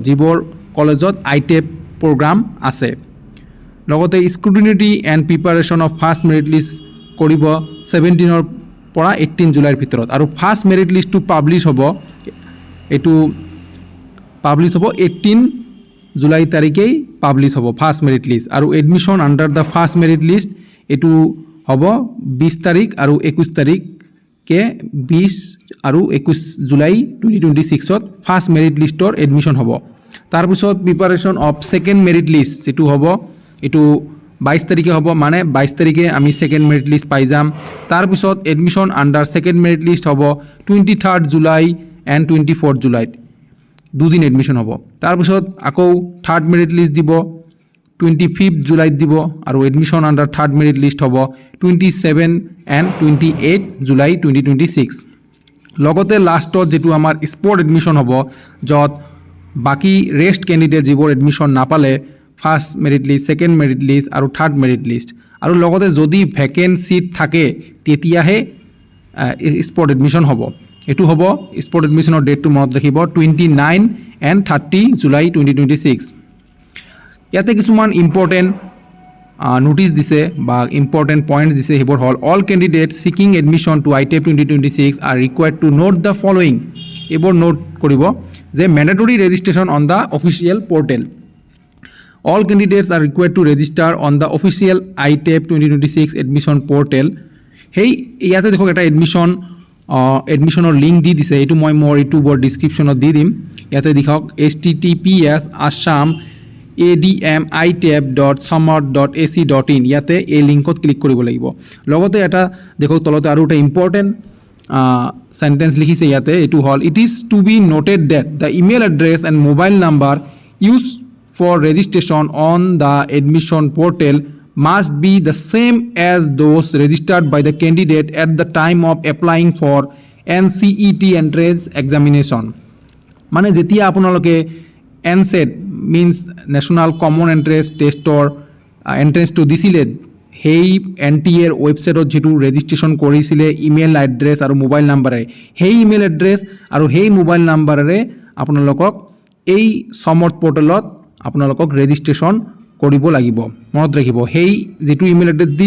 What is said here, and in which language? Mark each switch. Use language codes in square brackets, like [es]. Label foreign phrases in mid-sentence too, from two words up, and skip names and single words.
[as] যিবোৰ কলেজত ITEP প্ৰগ্ৰাম আছে লগতে [en] scrutinity and preparation of first merit list [as] কৰিব 17 ৰ পৰা 18 জুলাইৰ ভিতৰত আৰু [en] first merit [as] লিষ্টটো পাবলিশ হ'ব এটো পাবলিশ হ'ব 18 জুলাই তাৰিখেই পাবলিশ হ'ব [en] first merit list [as] আৰু [en] admission under the first merit list [as] এটো হ'ব 20 তাৰিখ আৰু 21 তাৰিখ কে 20 আৰু 21 জুলাই 2026 ত [en] first merit [as] লিস্টৰ এডমিশন হ'ব তাৰ পিছত [en] preparation of second merit list [as] এটো হ'ব এটো 22 তাৰিখে হ'ব মানে 22 তাৰিখে আমি [en] second merit list [as] পাই যাম তাৰ পিছত [en] admission under second merit list [as] হ'ব 23 জুলাই and 24 জুলাই দুদিন এডমিশন হ'ব তাৰ পিছত আকৌ [en] third merit list [as] দিব 25 জুলাই দিব আৰু [en] admission under third merit list [as] হ'ব 27 and 28 জুলাই 2026 লগতে লাষ্টত যেটো আমাৰ [en] spot admission [as] হ'ব যত বাকি [en] rest candidate [as] যিবোৰ এডমিশন নাপালে [en] first merit list second merit list [as] আৰু [en] third merit list [as] আৰু লগতে যদি [en] vacant seat [as] থাকে তেতিয়াহে [en] spot admission [as] হ'ব এটো হ'ব স্পট এডমিশনৰ ডেটটো মনত ৰাখিব 29 and 30 জুলাই 2026 ইয়াতে কিছুমান [en] important notice [as] দিছে বা [en] important points [as] দিছে হেবৰ [en] hall all candidate seeking admission to ITEP 2026 are required to note the following [as] এবৰ নোট কৰিব যে [en] mandatory registration on the official portal all candidates are required to register on the official ITEP 2026 admission portal hey [as] ইয়াতে দেখো এটা এডমিশনৰ লিংক দি দিছে এটো মই মোৰ ইউটিউবৰ ডেসক্ৰিপচনত দি দিম ইয়াতে দেখক https://assam.itep.samart.ac.in ইয়াতে এই লিংকত ক্লিক কৰিব লাগিব লগতে এটা দেখক তলতে আৰু এটা [en] important sentence [as] লিখিছে ইয়াতে এটো [en] hall it is to be noted that the email address and mobile number use for registration on the admission portal must be the same as those registered by the candidate at the time of applying for NCET entrance examination [as] মানে যেতিয়া আপোনালোকে [en] NCET means National Common Entrance Test or entrance to [as] দিছিলে সেই NTA এর ওয়েবসাইটত যেটো রেজিস্ট্রেশন কৰিছিলে [en] email address [as] আৰু মোবাইল নাম্বাৰে সেই [en] email address [as] আৰু সেই মোবাইল নাম্বাৰেৰে আপোনালোকক এই সমৰ্থ পোৰ্টেলত আপোনালোকক ৰেজিষ্ট্ৰেচন কৰিব লাগিব মনত ৰাখিব সেই যেটো [en] email address [as] দি